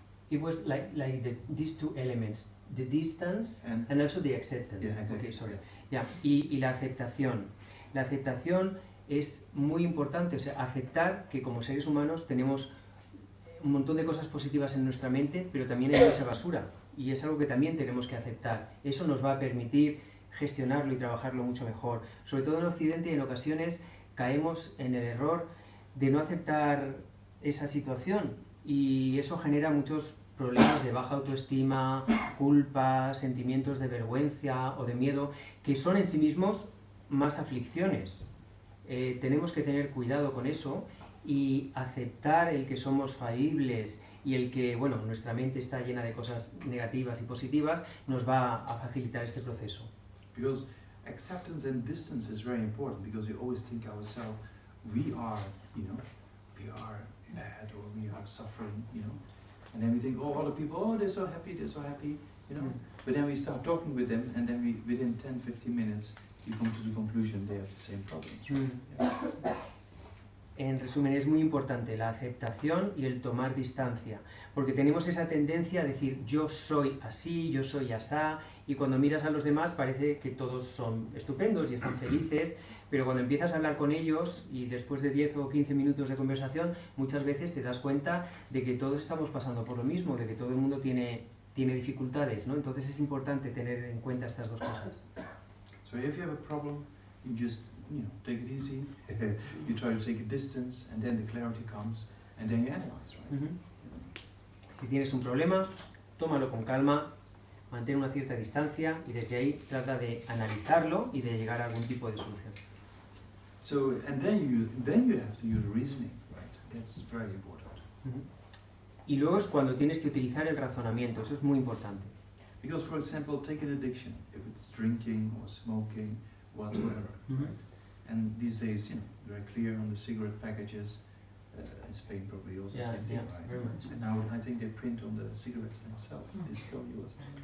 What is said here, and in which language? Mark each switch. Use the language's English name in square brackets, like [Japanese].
[English] It was like these two elements, the distance and also the acceptance. Yeah, exactly. Okay, sorry. Yeah. [Spanish] Y la aceptación. La aceptación es muy importante, o sea, aceptar que como seres humanos tenemos un montón de cosas positivas en nuestra mente, pero también hay mucha basura, y es algo que también tenemos que aceptar. Eso nos va a permitir gestionarlo y trabajarlo mucho mejor. Sobre todo en Occidente, en ocasiones caemos en el error de no aceptar esa situación, y eso genera muchos problemas de baja autoestima, culpa, sentimientos de vergüenza o de miedo, que son en sí mismos más aflicciones. Tenemos que tener cuidado con eso y aceptar el que somos falibles y el que, bueno, nuestra mente está llena de cosas negativas y positivas, nos va a facilitar este proceso. [English] Because acceptance and distance is very important, because we always think ourselves, we are, you know, we are bad or we are suffering, you know. And then we think, oh, other people, oh, they're so happy, you know. But then we start talking with them, and then within 10-15 minutes, you come to the conclusion they have the same problems. Yeah. [Spanish] En resumen, es muy importante la aceptación y el tomar distancia, porque tenemos esa tendencia a decir yo soy así, yo soy asá, y cuando miras a los demás parece que todos son estupendos y están felices, pero cuando empiezas a hablar con ellos y después de 10 o 15 minutos de conversación, muchas veces te das cuenta de que todos estamos pasando por lo mismo, de que todo el mundo tiene dificultades, ¿no? Entonces es importante tener en cuenta estas dos cosas. [English] So if you have a problem, you just take it easy, you try to take a distance, and then the clarity comes, and then you analyze, right? [Spanish] Si tienes un problema, tómalo con calma, mantén una cierta distancia y desde ahí trata de analizarlo y de llegar a algún tipo de solución. [English] So, and then you have to use reasoning, right? That's very important. [Spanish] Y luego es cuando tienes que utilizar el razonamiento, eso es muy importante. [English] Because, for example, take an addiction, if it's drinking or smoking, whatsoever, right? And these days, very clear on the cigarette packages. In Spain, probably also the same thing, right? Very much. And now I think they print on the cigarettes themselves. Disco, you was.